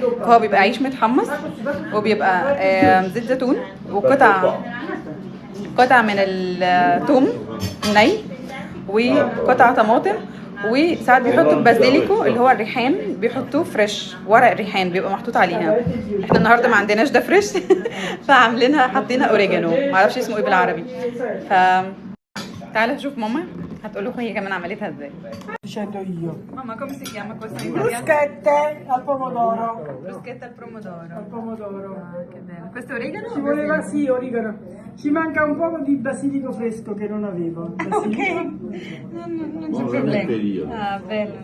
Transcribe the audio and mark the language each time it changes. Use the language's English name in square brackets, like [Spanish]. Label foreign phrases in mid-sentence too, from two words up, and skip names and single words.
[Arabic] فهو بيبقى عيش متحمص، وبيبقى زيت زيتون، قطع من الثوم ني، وقطع طماطم، وساعات بيحطوا بازيليكو اللي هو الريحان، بيحطوه فريش، ورق الريحان بيبقى محطوط عليها. احنا النهارده ما عندناش ده فريش فعاملينها، حاطينها اوريجانو، معرفش اسمه ايه بالعربي. ف تعالى نشوف ماما هتقول لكم هي كمان عملتها ازاي. [Italian] Dicendo io. ماما come si chiama questa in italiano? Bruschette al pomodoro. Bruschetta al pomodoro. Al pomodoro. Ah, che bello. Questo è origano? Ci voleva, sì, origano. Ci manca un po' di basilico fresco che non avevo. Ok, non c'è problema. Ah, bello.